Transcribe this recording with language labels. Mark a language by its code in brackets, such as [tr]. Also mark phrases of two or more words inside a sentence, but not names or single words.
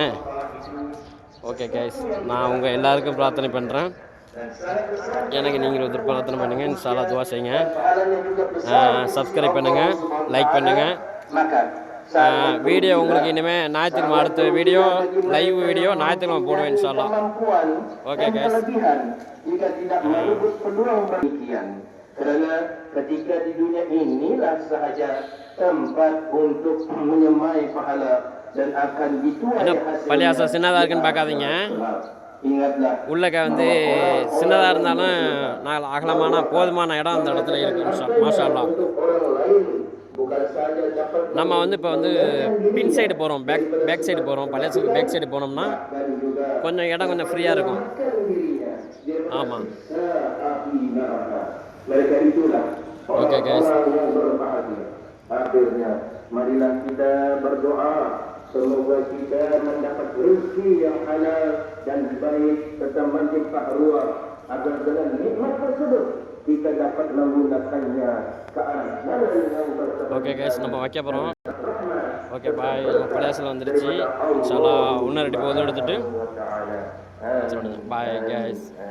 [en] okay guys, [ta] நான் உங்கள் எல்லாருக்கும் பிரார்த்தனை பண்ணுறேன். எனக்கு நீங்கள் ஒருத்தர் பிரார்த்தனை பண்ணுங்கள். [ar] إن شاء الله [ta] துவா செய்யுங்க. சப்ஸ்கிரைப் பண்ணுங்கள், லைக் பண்ணுங்கள். வீடியோ உங்களுக்கு இனிமேல் ஞாயிற்றுக்கிழமை அடுத்த வீடியோ [en] live video [ta] ஞாயிற்றுக்கிழமை போடுவேன் [ar] إن شاء الله. [en] okay guys, [ms] kerana ketika di dunia inilah sahaja tempat untuk menyemai pahala dan akan dituai hasil. [ta] பள்ளியாசம் சின்னதாக இருக்குன்னு பார்க்காதீங்க. உள்ளக்க வந்து சின்னதாக இருந்தாலும் நான் அகலமான போதுமான இடம் அந்த இடத்துல இருக்குது. [ar] ما شاء الله. [ta] நம்ம வந்து இப்போ வந்து பின் சைடு போகிறோம், [en] back side [ta] போகிறோம். பள்ளியாசத்துக்கு [en] back side [ta] போனோம்னா கொஞ்சம் இடம் கொஞ்சம் ஃப்ரீயாக இருக்கும். ஆமாம், [en] oke guys. [ms] Akhirnya marilah kita berdoa semoga kita mendapat rezeki yang halal dan baik serta manfaat agar dengan nikmat tersebut kita dapat menggunakannya ke arah jalan yang berkah. [en] Oke guys, [ta] நம்ம வைக்க போறோம். [en] okay bye. [ta] நம்ம பள்ளியாசல் வந்துருச்சு. [ar] إن شاء الله [ta] இன்னொரு 2 போது எடுத்துட்டு [en] bye guys.